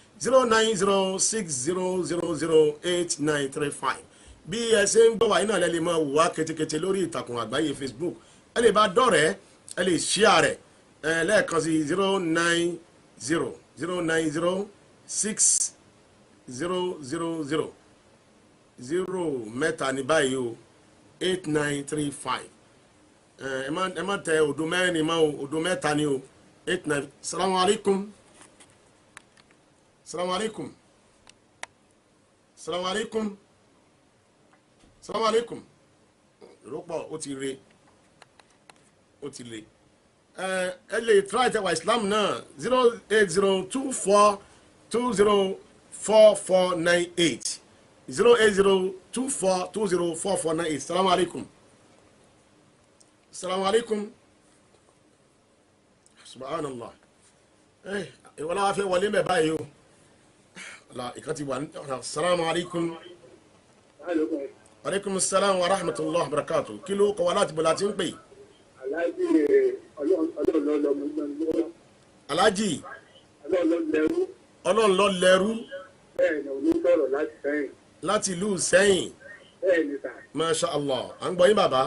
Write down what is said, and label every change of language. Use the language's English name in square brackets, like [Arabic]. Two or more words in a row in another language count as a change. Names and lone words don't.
[Yoruba] 09060008935 bí ẹ ṣe ń gbọ́ wáyé náà lẹ́lẹ́ máa wò wá ketekete lórí ìtàkùn àgbáyé Facebook ẹ lè bá dọ̀rẹ́ ẹ lè share rẹ̀ lẹ́ẹ̀kan sí 0906000 0 mẹ́ta ní báyìí o 8935 ẹ má tẹ òdo mẹ́rin ni mọ́ o òdo mẹ́ta ni o 89 [Arabic] سلام عليكم سلام عليكم سلام عليكم سلام عليكم [Yoruba] ìrọ́pọ̀ ó ti re ẹ lè try tẹwà islam náà 08024204498 08024204498 [Arabic] سلام عليكم سلام عليكم [Yoruba] subhanallah ìwọ́n láwá fẹ́ wọlé mẹ́ báyìí o ìkan ti wà ní [Arabic] سلام عليكم عليكم سلام و رحمة الله و بركاته [Yoruba] kí ló kọ wá láti bọ̀ láti ń pè alájì ọlọ́run ló lẹ́rú láti ìlú Sẹ́yìn [Arabic] ما شاء الله [Yoruba] à ń gbọ́ yín bàbá